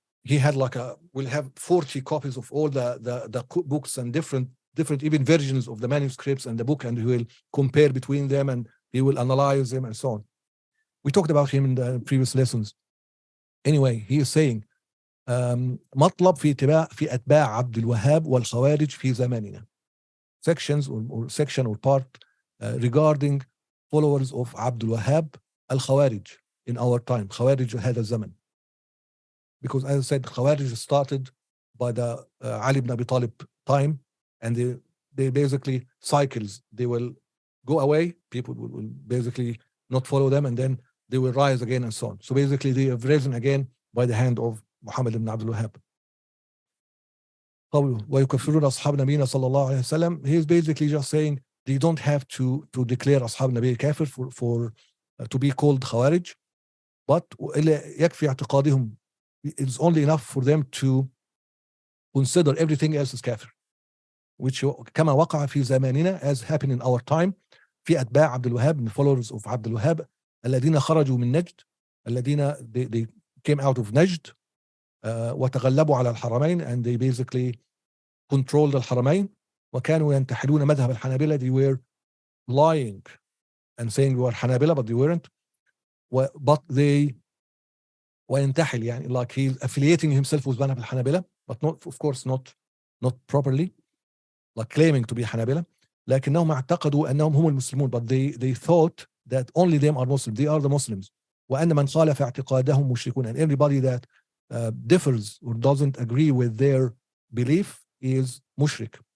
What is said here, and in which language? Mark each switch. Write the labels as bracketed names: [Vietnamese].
[English] He had we'll have 40 copies of all the books and different even versions of the manuscripts and the book, and he will compare between them and he will analyze them and so on. We talked about him in the previous lessons. Anyway, he is saying [Arabic] مطلب في أتباع عبد الوهاب والخوارج في زماننا. [English] Sections or section or part regarding followers of Abdul Wahhab al-Khawarij in our time. [Arabic] Khawarij هذا الزمن. [English] Because as I said, Khawarij started by the Ali ibn Abi Talib time, and they basically cycles. They will go away, people will basically not follow them, and then they will rise again and so on. So basically they have risen again by the hand of Muhammad ibn Abdul Wahhab. [Arabic] ويكفرون أصحاب نبينا صلى الله عليه وسلم. [English] He is basically just saying they don't have to declare [Arabic] أصحاب النبي كافر [English] for to be called Khawarij, but [Arabic] يكفي اعتقادهم. [English] It's only enough for them to consider everything else as كافر, which [Arabic] كما وقع في زماننا [English] as happened in our time. [Arabic] في أتباع عبد الوهاب, [English] the followers of [Arabic] عبد الوهاب, الذين خرجوا من نجد, الذين [English] they came out of [Arabic] نجد, وتغلبوا على الحرمين, [English] and they basically controlled [Arabic] الحرمين, وكانوا ينتحلون مذهب الحنابلة. [English] They were lying and saying we were Hanabila, but they weren't. But they وينتحل, يعني like he's affiliating himself with مذهب الحنابلة, but not, of course, not properly, like claiming to be Hanabila. [Arabic] لكنهم اعتقدوا أنهم هم المسلمون, [English] but they thought that only them are Muslims, they are the Muslims, [Arabic] وأن من خالف اعتقادهم مشركون, [English] and everybody that differs or doesn't agree with their belief is mushrik.